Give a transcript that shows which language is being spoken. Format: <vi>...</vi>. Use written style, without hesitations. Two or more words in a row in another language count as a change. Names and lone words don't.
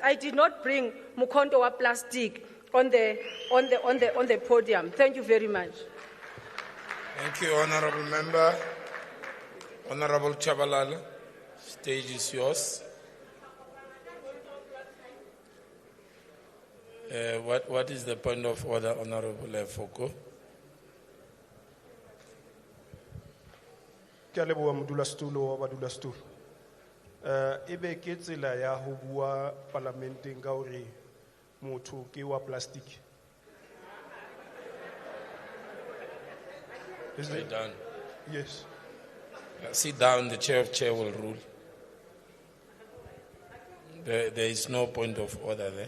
<en>I did not bring</en> <st>Mukonto wa</st> <en>plastic on the podium. Thank you very much. Thank you, Honourable Member. Honourable Chabalala, stage is yours. What is the point of order, Honourable Foko?</en> <st>Ke a leboha modulasetulo wa badulasetulo. Ebe ke tsela ya ho bua parlamenteng ka hore motho ke wa plastic.</st> <en>Sit down. Yes. Sit down, the chair will rule. There is no point of order there.</en>